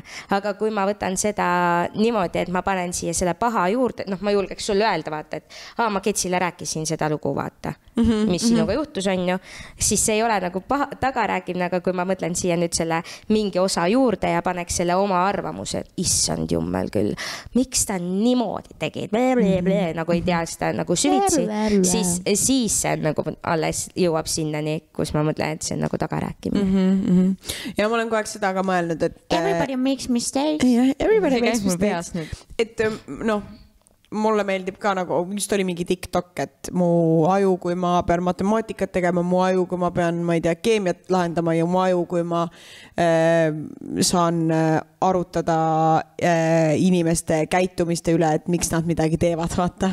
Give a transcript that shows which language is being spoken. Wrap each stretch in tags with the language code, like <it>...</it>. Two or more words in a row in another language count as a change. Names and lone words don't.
<et>Aga kui ma võtan seda niimoodi, et ma panen siia selle paha juurde, ma julgeks sulle öelda, vaata, et ma Ketsile rääkisin seda lugu, vaata, mis sinuga juhtus, on ju, siis see ei ole nagu tagarääkimine, aga kui ma mõtlen siia nüüd selle mingi osa juurde ja paneks selle oma arvamuse, et issand jummel küll, miks ta niimoodi tegi, nagu ei tea seda nagu süvitsi, siis see nagu alles jõuab sinnani, kus ma mõtlen, et see on nagu tagarääkimine. Ja ma olen kogu aeg seda ka mõelnud, et</et> <en>everybody makes mistakes. Everybody makes mistakes.</en> <et>Et mulle meeldib ka nagu, just oli mingi TikTok, et mu aju, kui ma pean matemaatikat tegema, mu aju, kui ma pean, ma ei tea, keemiat lahendama ja mu aju, kui ma saan arutada inimeste käitumiste üle, et miks nad midagi teevad, vaata.</et>